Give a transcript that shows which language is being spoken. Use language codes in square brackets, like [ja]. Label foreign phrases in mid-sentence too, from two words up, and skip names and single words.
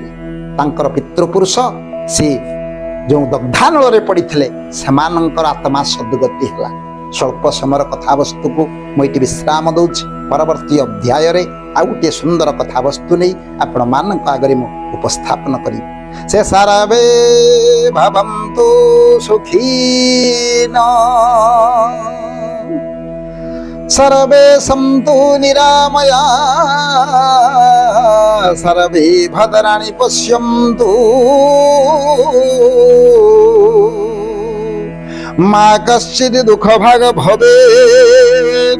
[or] ତାଙ୍କର ପିତୃପୁରୁଷ ସେ ଯେଉଁ ଦଗ୍ଧାନଳରେ ପଡ଼ିଥିଲେ ସେମାନଙ୍କର ଆତ୍ମା ସଦ୍ଗତି ହେଲା। ସ୍ୱଳ୍ପ ସମୟର କଥାବସ୍ତୁକୁ ମୁଁ ଏଠି ବିଶ୍ରାମ ଦଉଛି। ପରବର୍ତ୍ତୀ ଅଧ୍ୟାୟରେ ଆଉ ଗୋଟିଏ ସୁନ୍ଦର କଥାବସ୍ତୁ ନେଇ ଆପଣମାନଙ୍କ ଆଗରେ ମୁଁ ଉପସ୍ଥାପନ କରିବି। [sa] ସେ ସର୍ବେ ଭବନ୍ତୁ ସୁଖୀନ, सर्वे सन्तु निरामया, सर्वे भद्राणि पश्यन्तु, मा कश्चित् दुःखभाग् भवेत्।